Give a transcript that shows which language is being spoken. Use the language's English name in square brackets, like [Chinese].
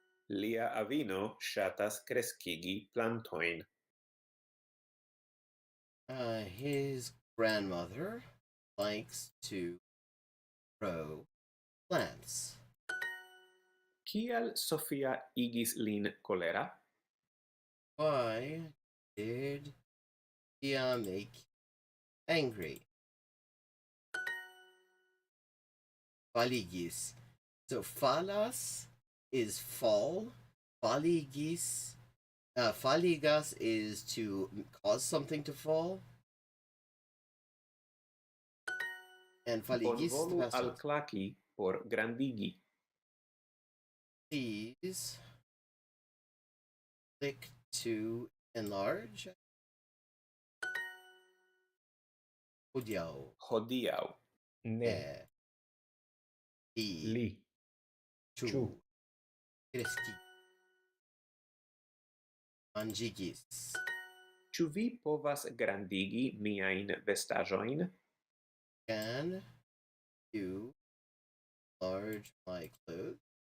[Esperanto] Lia avino ŝatas kreskigi plantojn. [English] His grandmother likes to grow plants. [Esperanto] Kial Sofia igis lin kolera? [English] Why did Tia make angry? Faligis. So falas is fall. [Esperanto] Faligis. [English] Faligas is to cause something to fall. And faligis [Esperanto] Bonvolu alklaki por grandigi. [English] Please click to enlarge. [Esperanto] Hodiaŭ. Hodiaŭ. Ne. Li. Ĉu. Kreski. Manĝigis. Ĉu vi povas grandigi miajn vestaĵojn? [English] Can you enlarge my clothes?